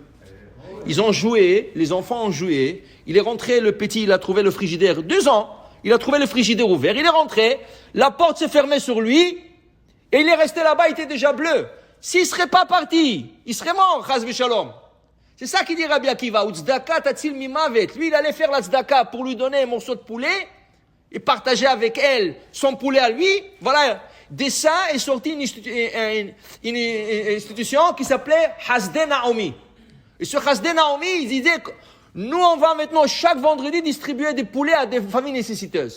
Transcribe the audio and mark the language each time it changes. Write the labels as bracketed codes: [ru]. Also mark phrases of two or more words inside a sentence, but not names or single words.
[fr] Ils ont joué, les enfants ont joué, il est rentré, le petit, il a trouvé le frigidaire, 2 ans, il a trouvé le frigidaire ouvert, il est rentré, la porte s'est fermée sur lui, et il est resté là-bas, il était déjà bleu. S'il ne serait pas parti, il serait mort, [he] חס ושלום. [fr] C'est ça qu'il dit Rabbi Akiva. [he] צדקה תציל ממוות. [fr] Lui, il allait faire la tzedaka pour lui donner un morceau de poulet et partager avec elle son poulet à lui. Voilà. De ça est sortie une institution qui s'appelait Hasdei Naomi. Et ce Hasdei Naomi, il disait que nous, on va maintenant chaque vendredi distribuer des poulets à des familles nécessiteuses.